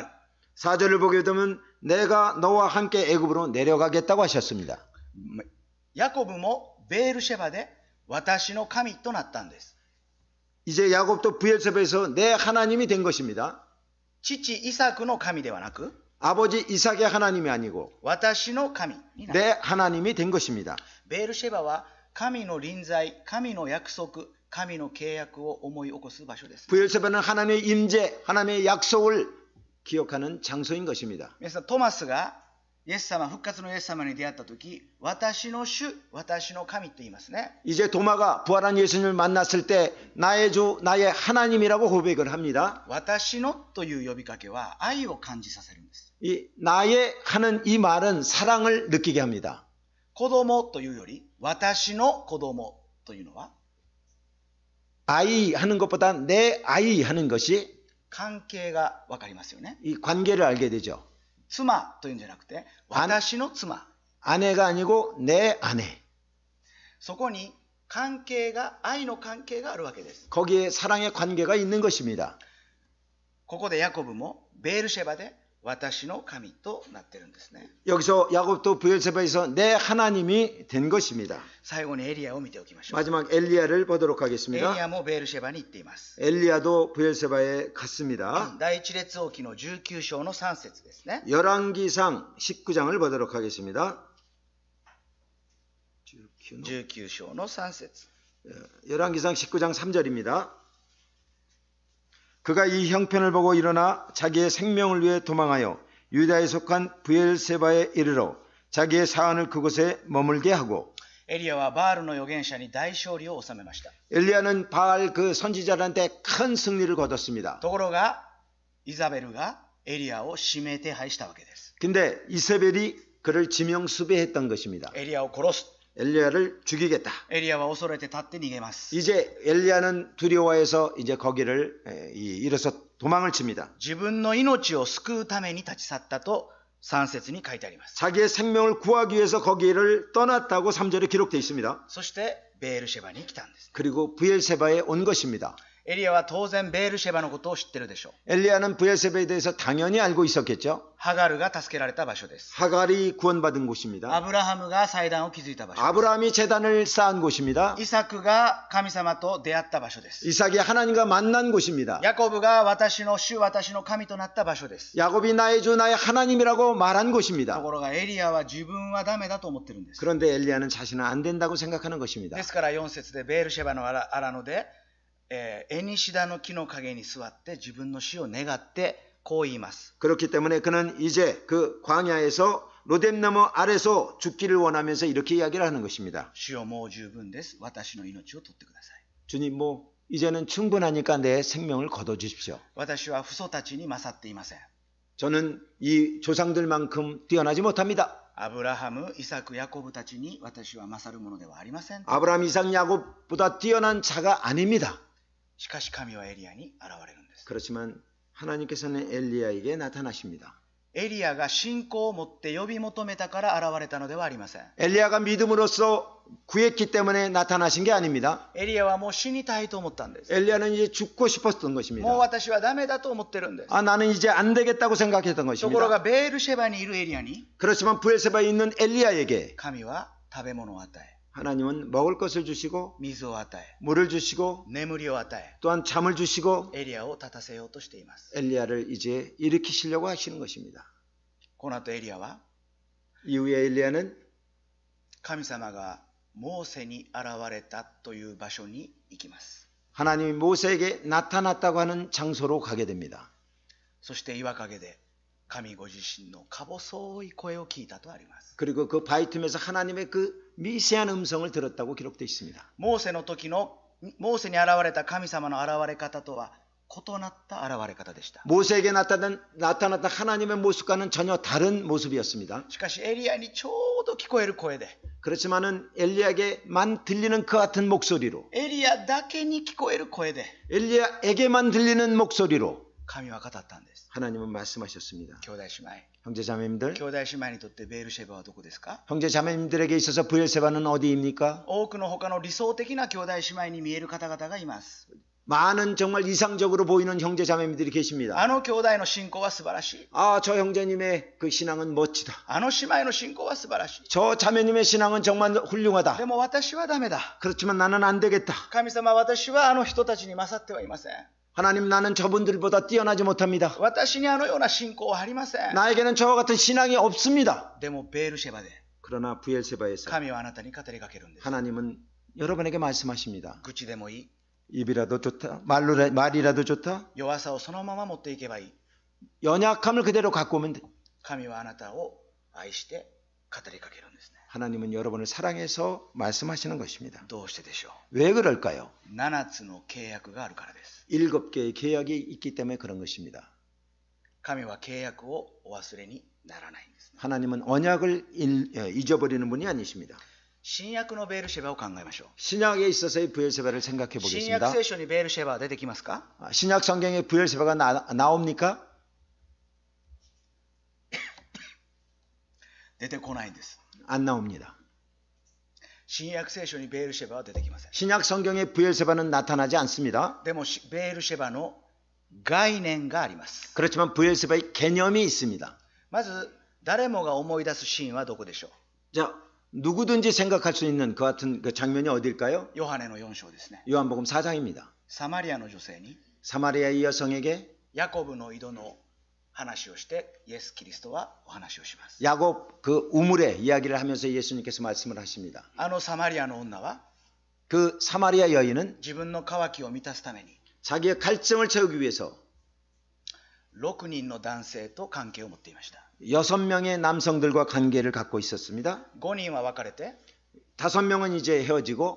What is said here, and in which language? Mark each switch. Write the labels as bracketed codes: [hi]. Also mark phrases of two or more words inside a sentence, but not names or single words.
[ko] 4절을 보게 되면 내가 너와 함께 애굽으로 내려가겠다고 하셨습니다. [ja] ヤコブもベールシェバで私の神となったんです。 [ko] 이제 야곱도 브엘세바에서 내 하나님이 된 것입니다. [ja] 父イサクの神ではなく [ko] 아버지 이삭의 하나님이 아니고 [ja] 私の神になる。 [ko] 내 하나님이 된 것입니다. [ja] ベールシェバは神の臨在、神の約束、神の契約を思い起こす場所です。 [ko] 브엘세바는 하나님의 임재, 하나님의 약속을 기억하는 장소인 것입니다. [ja] 皆さん、トマスがイエス様、復活のイエス様に出会ったとき、私の主、私の神と言いますね。 [ko] 이제 도마가 부활한 예수님을 만났을 때 나의 주, 나의 하나님이라고 고백을 합니다. [ja] 私のという呼びかけは愛を感じさせるんです。 [ko] 이 나의 하는 이 말은 사랑을 느끼게 합니다. [ja] 子供というより、私の子供というのは [ko] 아이 하는 것보다 내 아이 하는 것이 [ja] 関係がわかりますよね。 [ko] 이 관계를 알게 되죠. [ja] 妻というんじゃなくて、私の妻。 [ko] 아내가 아니고 내 아내. [ja] そこに関係が、愛の関係があるわけです。 [ko] 거기에 사랑의 관계가 있는 것입니다. [ja] ここでヤコブもベールシェバで私の神となってるんですね。 [ko] 여기서 야곱도 브엘세바에서 내 하나님이 된 것입니다. [ja] 最後にエリアを見ておきましょう。 [ko] 마지막 엘리야를 보도록 [ja] エリ [ko] 하겠습니다. [ja] アもベールシェバに行っています。 [ko] 엘리야도 브엘세바에 갔습니다. [ja] 第一列王記の19章の3節ですね。 [ko] 열왕기상 19장을 보도록 하겠습니다. [ja] 19 章の3節。 [ko] 열왕기상 19장 3절입니다. 그가 이 형편을 보고 일어나 자기의 생명을 위해 도망하여 유다에 속한 브엘세바에 이르러 자기의 사안을 그곳에 머물게 하고 [ja] エリアはバールの預言者に大勝利を収めました。 [ko] 엘리야는 바알 그 선지자한테 큰 승리를 거뒀습니다. [ja] ところがイザベルがエリアを指名手配したわけです。 [ko] 근데 이세벨이 그를 지명수배했던 것입니다. [ja] エリアを殺す。 [ko] 엘리야를 죽이겠다. [ja] エリアは恐れて立って逃げます。 [ko] 이제 엘리야는 두려워해서 이제 거기를 일어서 도망을 칩니다. [ja] 自分の命を救うために立ち去ったと3節に書いてあります。 [ko] 자기의 생명을 구하기 위해서 거기를 떠났다고 3절에 기록되어 있습니다. [ja] そしてベールシェバに来たんです。 [ko] 그리고 브엘세바에 온 것입니다. [ja] エリアは当然ベールシェバのことを知ってるでしょう。 [ko] 엘리야는 브엘세바에 대해서 당연히 알고 있었겠죠. [ja] ハガルが助けられた場所です。 [ko] 하갈이 구원받은 곳입니다. [ja] アブラハムが祭壇を築いた場所です。 [ko] 아브라함이 제단을 쌓은 곳입니다. [ja] イサクが神様と出会った場所です。 [ko] 이삭이 하나님과 만난 곳입니다. [ja] ヤコブが私の主、私の神となった場所です。 [ko] 야곱이 나의 주 나의 하나님이라고 말한 [ja] と [ko] 곳입니다. [ja] ころがエリアは自分はダメだと思ってるんです。 [ko] 그런데 엘리야는 자신은 안 된다고 생각하는 것입니다. [ja] ですから4節でベールシェバの荒野で、エニシダの木の陰に座って自分の死を願ってこう言います。 [ko] 그렇기 때문에 그는 이제 그 광야에서 로뎀나무 아래서 죽기를 원하면서 이렇게 이야기를 하는 것입니다. [ja] 主よもう十分です。私の命を取ってください。 [ko] 주님 뭐 이제는 충분하니까 내 생명을 거둬주십시오. [ja] 私は父祖たちに勝っていません。 [ko] 저는 이 조상들만큼 뛰어나지 못합니다. [ja] アブラハム、イサク、ヤコブたちに私は勝るものではありません。 [ko] 아브라함, 이삭, 야곱보다 뛰어난 자가 아닙니다. [ja] しかし神はエリアに現れるんです。 [ko] 그렇지만 하나님께서는 엘리야에게 나타나십니다. [ja] エリアが信仰を持って呼び求めたから現れたのではありません。 [ko] 엘리야가 믿음으로써 구했기 때문에 나타나신 게 아닙니다. [ja] エリアはもう死にたいと思ったんです。 [ko] 엘리야는 이제 죽고 싶었던 [ja] もう [ko] 것입니다. [ja] 私はダメだと思ってるんです。 [ko] 아, 나는 이제 안 되겠다고 생각했던 [ja] ところ [ko] 것입니다. [ja] がベールシェバにいるエリアに [ko] 그렇지만 브엘세바에 있는 엘리야에게 [ja] 神は食べ物を与え、 [ko] 하나님은 먹을 것을 주시고 [ja] 水を与え、 [ko] 물을 주시고 [ja] 眠りを与え、 [ko] 또한 잠을 주시고 [ja] エリアを立たせようとしています。 [ko] 엘리야를 이제 일으키시려고 하시는 것입니다. [ja] この後エリアは [ko] 이후에 엘리야는 [ja] 神様がモーセに現れたという場所に行きます。 [ko] 하나님이 모세에게 나타났다고 하는 장소로 가게 됩니다. [ja] そして岩陰で神ご自身のか細い声を聞いたとあります。 [ko] 그리고 그 바위 틈에서 하나님의 그 미세한 음성을 들었다고 기록되어 있습니다. [ja] モーセの時のモーセに現れた神様の現れ方とは異なった現れ方でした。 [ko] 모세에게 나타났던 하나님의 모습과는 전혀 다른 모습이었습니다. [ja] しかしエリアにちょうど聞こえる声で、 [ko] 그렇지만은 엘리야에게만 들리는 그 같은 목소리로 [ja] エリアだけに聞こえる声で [ko] 엘리야에게만 들리는 목소리로 [ja] 神は語ったんです。 [ko] 하나님은 말씀하셨습니다. [ja] 兄弟姉妹、 [ko] 형제자매님들, [ja] 兄弟姉妹にとってベールシェバはどこですか？ [ko] 형제자매님들에게 있어서 브엘세바는 어디입니까? [ja] 多くの他の理想的な兄弟姉妹に見える方々がいます。 [ko] 많은 정말 이상적으로 보이는 형제자매님들이 계십니다. [ja] あの兄弟の信仰は素晴らしい。 [ko] 아, 저 형제님의 그 신앙은 멋지다. [ja] あの姉妹の信仰は素晴らしい。 [ko] 저 자매님의 신앙은 정말 훌륭하다. [ja] でも私はダメだ。 [ko] 그렇지만 나는 안 되겠다. [ja] 神様、私はあの人たちに勝ってはいません。 [ko] 하나님, 나는 저분들보다 뛰어나지 못합니다. [ja] 私にあのような信仰はありません。 [ko] 나에게는 저와 같은 신앙이 없습니다. [ja] でもベールシェバで [ko] 그러나 브엘세바에서 [ja] 神はあなたに語りかけるんです。 [ko] 하나님은 여러분에게 말씀하십니다. [ja] 愚痴でもいい。 [ko] 입이라도 좋다. 말이라도 좋다. [ja] 弱さをそのまま持っていけばいい。 [ko] 연약함을 그대로 갖고 오면 돼. [ja] 神はあなたを愛して語りかけるんですね。 [ko] 하나님은 여러분을 사랑해서 말씀하시는 것입니다. [ja] どうしてでしょ [ko] 왜 그럴까요? [ja] う。7つの契約があるからです。 [ko] 7개의 계약이 있기 때문에 그런 것입니다. [ja] 神は契約をお忘れにならないんですね。 [ko] 하나님은 언약을 잊어버리는 분이 아니십니다. [ja] 新約のベールシェバを考えましょう。 [ko] 신약에 있어서의 브엘세바를 생각해 [ja] 新約 [ko] 보겠습니다. [ja] 聖書にベールシェバは出てきますか？ [ko] 신약 성경에 브엘세바가 나옵니까? [ja] 出てこないんです。 [ko] 안 나옵니다. [ja] 新約聖書にベールシェバは出てきません。 [ko] 신약 성경에 브엘세바는 나타나지 않습니다. [ja] でもベールシェバの概念があります。 [ko] 그렇지만 브엘세바의 개념이 있습니다. [ja] まず誰もが思い出すシーンはどこでしょ [ko] 자, 누구든지 생각할 수 있는 그 같은 그 장면이 어딜까요? [ja] う。ヨハネの4章ですね。 [ko] 요한복음 4장입니다. [ja] サマリアの女性に [ko] 사마리아의 여성에게 [ja] ヤコブの井戸の話をしてイエス・キリストはお話をします。 [ko] 야곱 그 우물의 이야기를 하면서 예수님께서 말씀을 하십니다. [ja] あのサマリアの女は [ko] 그 사마리아 여인은 [ja] 自分の渇きを満たすために [ko] 자기의 갈증을 채우기 위해서 [ja] 6 人の男性と関係を持っていました。 [ko] 6명의 남성들과 관계를 갖고 있었습니다. [ja] 5 人は別れて [ko] 5명은 이제 헤어지고